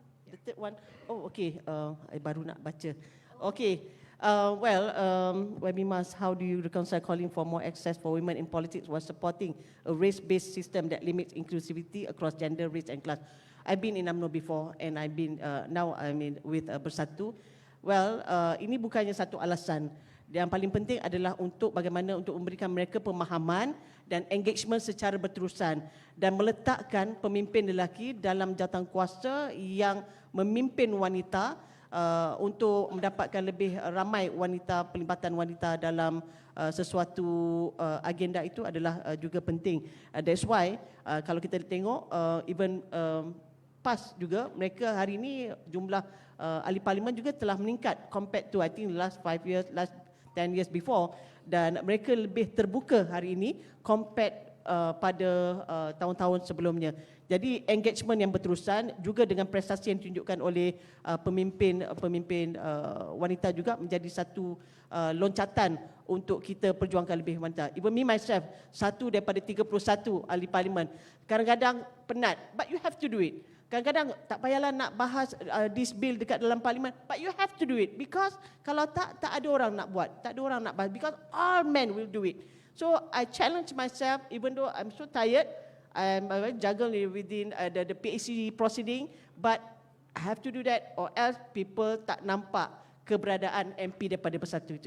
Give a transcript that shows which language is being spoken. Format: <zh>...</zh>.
<en>The third one, oh okay, I</en> <ms>baru nak baca.</ms> <en>Okay, YB Mas, how do you reconcile calling for more access for women in politics while supporting a race-based system that limits inclusivity across gender, race and class? I've been in UMNO before, and I've been now I'm in with Bersatu.</en> <ms>Well, ini bukannya satu alasan. Yang paling penting adalah untuk bagaimana untuk memberikan mereka pemahaman dan engagement secara berterusan, dan meletakkan pemimpin lelaki dalam jawatan kuasa yang memimpin wanita untuk mendapatkan lebih ramai wanita, pelibatan wanita dalam sesuatu agenda itu adalah juga penting.</ms> <en>That's why</en> <ms>kalau kita tengok even PAS juga, mereka hari ini jumlah ahli parlimen juga telah meningkat</ms> <en>compared to I think last 5 years, last 10 years before,</en> <ms>dan mereka lebih terbuka hari ini compared pada tahun-tahun sebelumnya. Jadi engagement yang berterusan juga dengan prestasi yang ditunjukkan oleh pemimpin wanita juga menjadi satu loncatan untuk kita perjuangkan lebih wanita.</ms> <en>Even me myself,</en> <ms>satu daripada 31 ahli parlimen. Kadang-kadang penat,</ms> <en>but you have to do it.</en> <ms>Kadang-kadang tak payahlah nak bahas</ms> <en>this bill</en> <ms>dekat dalam parlimen,</ms> <en>but you have to do it,</en> <ms>because kalau tak ada orang nak buat, tak ada orang nak bahas,</ms> <en>because all men will do it. So I challenge myself, even though I'm so tired, I'm juggling within the PAC proceeding, but I have to do that, or else people</en> <ms>tak nampak keberadaan MP daripada Bersatu.</ms>